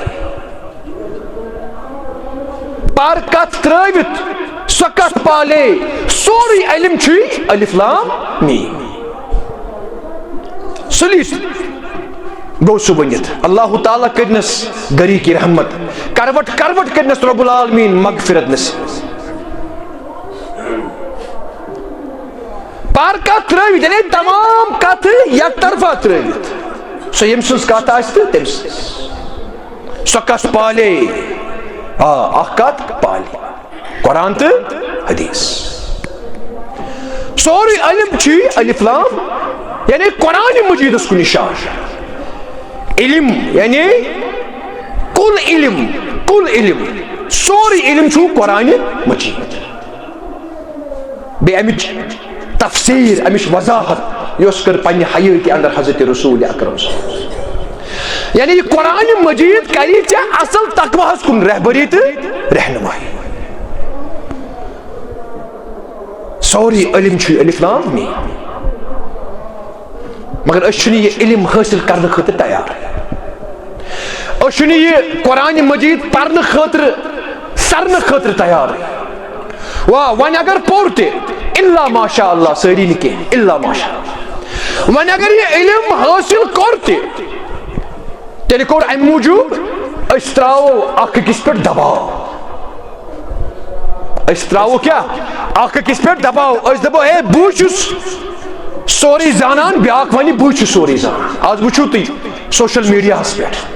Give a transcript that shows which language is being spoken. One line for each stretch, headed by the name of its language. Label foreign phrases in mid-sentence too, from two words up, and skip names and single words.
Kashmiri: پر کتھ ترٲوِتھ سۄ کتھ پالے سورُے علم چھُے
Arabic: الف لام میم
Kashmiri: سُلی گو سہ ونت اللہ تعالیٰ کرنس گری کی رحمت کروٹ کرنس
Arabic: رب العالمین
Kashmiri: مغفرت نصیب پار کت ترٲوِتھ یعنی تمام کتھ یک طرفہ ترٲوِتھ سۄ ییٚمہِ سٕنٛز کتھ آسہِ تہٕ تٔمۍ سٕنٛز سو کس پالے اخ پالے قرآن تو حدیث سوری علم چھ الف لام یعنی قرآن مجید اس کو نشان علم یعنی کل علم سوری علم چھو قرآن مجید بے امچ تفسیر امچ وضاحت یس کر پنہ حیاتی اندر حضرت رسول اکرم
Arabic: صلی اللہ علیہ وسلم
Kashmiri: یعنی یہ قرآن مجید کری ژےٚ اصل تقواہس کن رہبری تو رہنمائی سوری علم چھ
Arabic: الف لام میم
Kashmiri: مگر اس چھنہ یہ علم حاصل کرنے خاطر تیار اس چھنہ یہ قرآن مجید پرنے خاطر سرنے خاطر تیار واہ ون اگر پور تہ
Arabic: الا ماشاء اللہ
Kashmiri: ساری نہ کہہ
Arabic: الا ماشاء اللہ
Kashmiri: ون اگر یہ علم حاصل کور تہ تیلہِ کور امہ موجوب اس تراو اخ أکِس پٮ۪ٹھ دباو اس تراو کیا اخ أکِس پٮ۪ٹھ دباو اس دپو ہے بہٕ چھُس سوری زانان بیاکھ ونہِ بہٕ چھُس سوری زانان آز وٕچھو تُہۍ سوشل میڈیاہس پٮ۪ٹھ